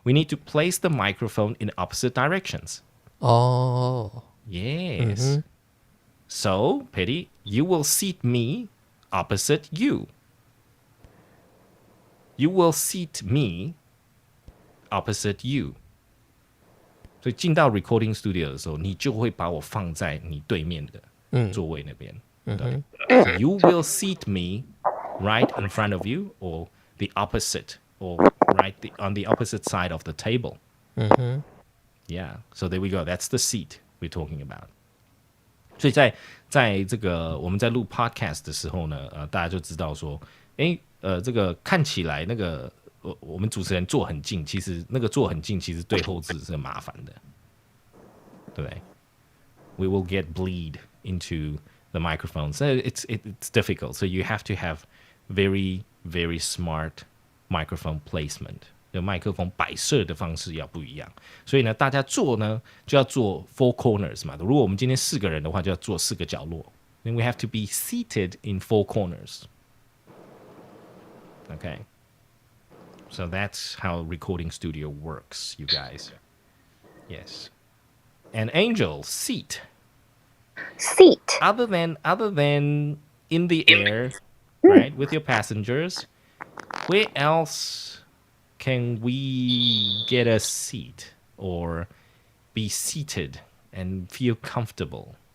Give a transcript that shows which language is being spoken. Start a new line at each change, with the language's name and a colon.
English: We need to place the microphone in opposite directions. Oh. Yes. So, Petty, you will seat me opposite you. You will seat me opposite you.
Chinese: 所以进到 recording studio 的时候，你就会把我放在你对面的座位那边。对。
English: So you will seat me right in front of you, or the opposite, or on the opposite side of the table. Yeah. So there we go. That's the seat we're talking about.
Chinese: 所以在这个我们在录 podcast 的时候呢，大家就知道说，这个看起来那个我们主持人坐很近，其实那个坐很近，其实对后置是很麻烦的，对不对 ？
English: We will get bleed into the microphone, so it's difficult. So you have to have very very smart microphone placement.
Chinese: 就麦克风摆设的方式要不一样，所以呢，大家坐呢就要坐 four corners 嘛。如果我们今天4个人的话，就要坐4个角落。
English: Then we have to be seated in 4 corners. Okay. So that's how recording studio works, you guys. Yes. And Angel, seat. Seat. Other than in the air, right, with your passengers, where else can we get a seat or be seated and feel comfortable?